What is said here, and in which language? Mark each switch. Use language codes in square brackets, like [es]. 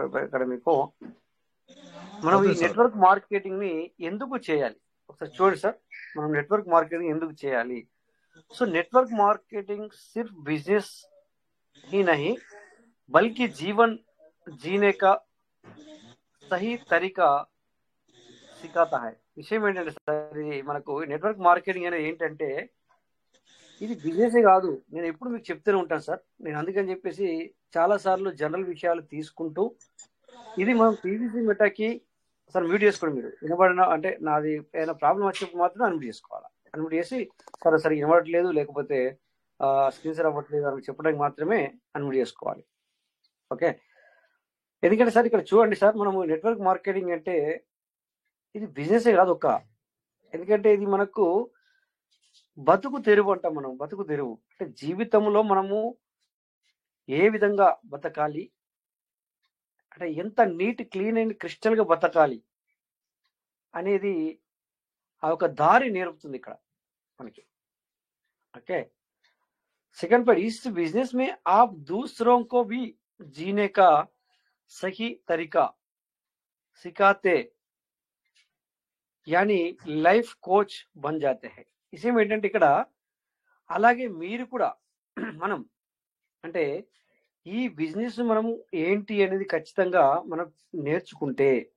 [te] ఇక్కడ మీకు మనం ఈ నెట్వర్క్ మార్కెటింగ్ ని ఎందుకు చేయాలి ఒకసారి చూడండి సార్. మనం నెట్వర్క్ మార్కెటింగ్ ఎందుకు చేయాలి? [hi] సో नेटवर्क मार्केटिंग सिर्फ बिजनेस ही नहीं बल्कि जीवन जीने का सही तरीका सिखाता है. [te] విషయం ఏంటంటే సార్, ఇది మనకు నెట్వర్క్ మార్కెటింగ్ అనేది ఏంటంటే ఇది బిజినెసే కాదు. నేను ఎప్పుడు మీకు చెప్తూనే ఉంటాను సార్. నేను అందుకని చెప్పేసి చాలా సార్లు జనరల్ విషయాలు తీసుకుంటూ, ఇది మనం పీవీసీ మెటాకి సార్ మ్యూట్ చేసుకోండి. మీరు వినబడిన అంటే నాది ఏదైనా ప్రాబ్లం వచ్చినప్పుడు మాత్రం అన్మ్యూట్ చేసుకోవాలి. అన్మ్యూట్ చేసి సరే వినబడట్లేదు, లేకపోతే స్క్రీన్ షేర్ అవ్వట్లేదు అని చెప్పడానికి మాత్రమే అన్మ్యూట్ చేసుకోవాలి, ఓకే? ఎందుకంటే సార్ ఇక్కడ చూడండి సార్, మనము నెట్వర్క్ మార్కెటింగ్ అంటే ఇది బిజినెసే కాదు ఎందుకంటే ఇది మనకు బతుకు తెరువు అంటాం. మనం బతుకు తెరువు అంటే జీవితంలో మనము ఏ విధంగా బతకాలి, అంటే ఎంత నీట్ క్లీన్ అండ్ క్రిస్టల్ గా బతకాలి అనేది ఆ ఒక దారి నేర్పుతుంది ఇక్కడ మనకి, ओके. [hi] सेकंड पर इस बिजनेस में आप दूसरों को भी जीने का सही तरीका सिखाते, यानी లైఫ్ కోచ్ బన్ జాతే హై. [te] విషయం ఏంటంటే ఇక్కడ అలాగే మీరు కూడా మనం అంటే ఈ బిజినెస్ మనము ఏంటి అనేది ఖచ్చితంగా మనం నేర్చుకుంటే,